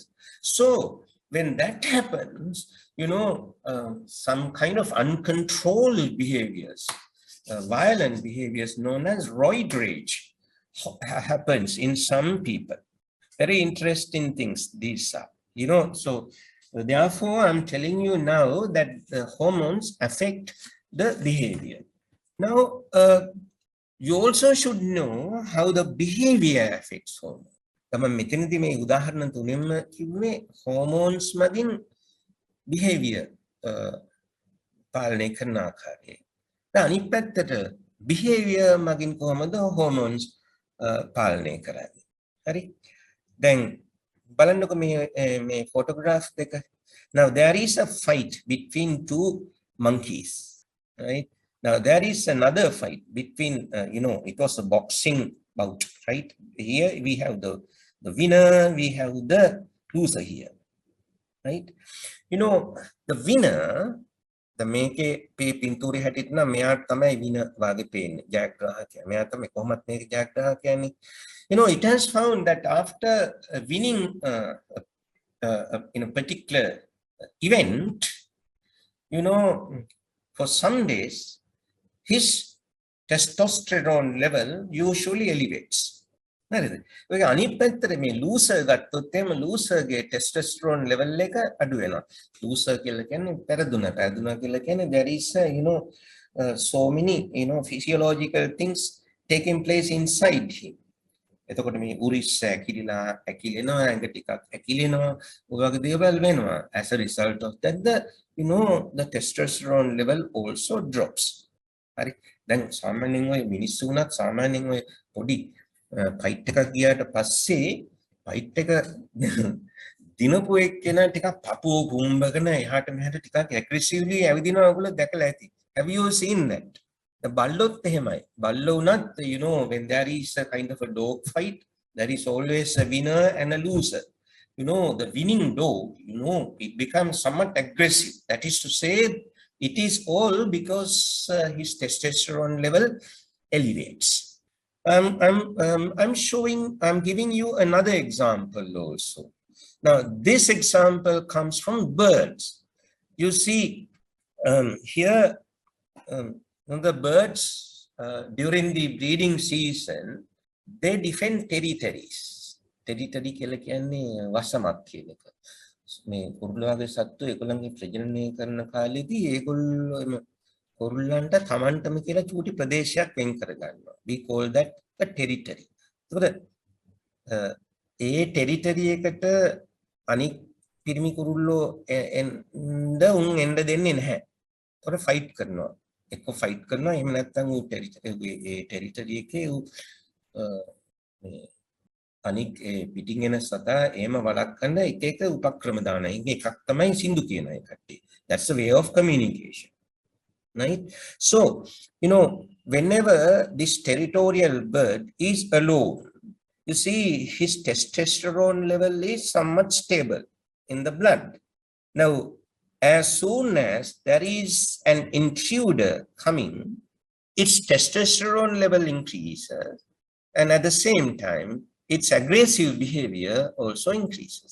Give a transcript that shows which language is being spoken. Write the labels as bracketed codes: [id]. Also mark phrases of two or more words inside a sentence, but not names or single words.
[en] So when that happens, some kind of uncontrolled behaviors, violent behaviors known as roid rage happens in some people. Very interesting things these are, so therefore I'm telling you now that the hormones affect the behavior. Now, you also should know how the behavior affects hormones. [si] තමයි මෙතනදී මේ උදාහරණ තුනෙන්ම කිව්වේ hormones මගින් behavior පාලනය කරන ආකාරය. දැන් අනිත් පැත්තට behavior මගින් කොහොමද hormones පාලනය කරන්නේ? හරි? දැන් බලන්නකො මේ photograph දෙක. [en] Now there is a fight between two monkeys, right? Now there is another fight between it was a boxing bout, right? Here we have the winner, we have the loser here, right? The winner, the [si] මේකේ පේ පින්තූරේ හැටියට නම් මෙයා තමයි winner වාගේ පේන්නේ ජයග්‍රාහකයා. මෙයා තමයි කොහොමත් මේක ජයග්‍රාහකයානේ. [en] It has found that after winning in a particular event, for some days his testosterone level usually elevates. [si] හරිද? ඔය අනිත් පැත්තට මේ ලූසර් ගත්තොත් එහෙම ලූසර්ගේ [en] testosterone level [si] එක අඩු වෙනවා. ලූසර් කියලා කියන්නේ පෙරදුනා කියලා කියන්නේ [en] there is so many physiological things taking place inside him. [si] එතකොට මේ උරිස් ඇකිලිලා ඇකිලෙනවා ඇඟ ටිකක් ඇකිලෙනවා ඔය වගේ දේවල් වෙනවා. [en] As a result of that the testosterone level also drops. [si] හරි. දැන් සාමාන්‍යයෙන් ඔය මිනිස්සු උනත් සාමාන්‍යයෙන් ඔය පොඩි ෆයිට් එකක් ගියාට පස්සේ ෆයිට් එක දිනපු එක්කෙනා ටිකක් පපුව පුම්බගෙන එහාට මෙහාට ටිකක් ඇග්‍රෙසිව්ලි ඇවිදිනවා ඔයගොල්ලෝ දැකලා ඇති. [en] Have you seen that? The [si] බල්ලොත් එහෙමයි. බල්ලෝ උනත් [en] when there is a kind of a dog fight, there is always a winner and a loser. The winning dog, it becomes somewhat aggressive. That is to say, it is all because his testosterone level elevates. I'm giving you another example also. Now, this example comes from birds. You see, here, the birds, during the breeding season, they defend territories. [si] Territory කියලා කියන්නේ වසමක් කියන එක. මේ කුරුල්ලාගේ සත්තු ඒගොල්ලන්ගේ ප්‍රජනනය කරන කාලෙදී ඒගොල්ලෝ කුරුල්ලන්ට තමන්ටම කියලා චූටි ප්‍රදේශයක් වෙන් කරගන්නවා. [en] We call that a territory. [si] ඒකට ඒ territory එකට අනික් පිරිමි කුරුල්ලෝ එන්න උන් එන්න දෙන්නේ නැහැ. ඒකට ෆයිට් කරනවා. එක්ක ෆයිට් කරනවා එහෙම නැත්නම් ඌ ටෙරිටරි එකේ ඌ අනික් පිටින් එන සතා එහෙම වළක්වන්න එක එක උපක්‍රම දාන එකක් තමයි සින්දු කියන එක කට්ටිය. [en] That's a way of communication. Right? So, whenever this territorial bird is alone, you see his testosterone level is somewhat stable in the blood. Now, as soon as there is an intruder coming, its testosterone level increases, and at the same time, its aggressive behavior also increases.